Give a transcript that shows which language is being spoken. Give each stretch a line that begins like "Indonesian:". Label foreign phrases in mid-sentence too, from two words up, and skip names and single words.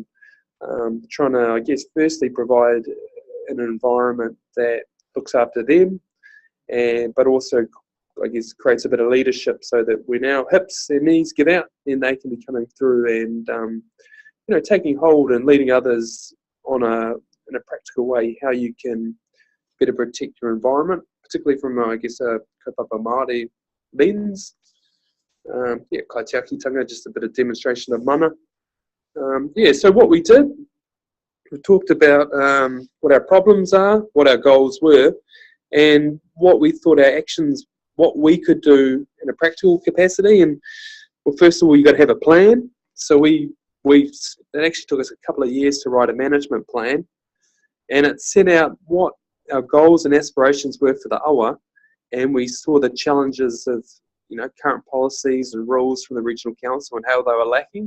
English: Trying to, I guess, firstly provide an environment that looks after them, but also, I guess, creates a bit of leadership so that when our hips and knees give out, then they can be coming through and taking hold and leading others in a practical way, how you can better protect your environment, particularly from, I guess, a
Māori: kaupapa Māori
English: lens. Kaitiakitanga, just a bit of demonstration of mana. So what we did, we talked about what our problems are, what our goals were, and what we thought our actions, what we could do in a practical capacity. And well, first of all, you got to have a plan. So it actually took us a couple of years to write a management plan, and it set out what our goals and aspirations were for the awa, and we saw the challenges of current policies and rules from the regional council and how they were lacking.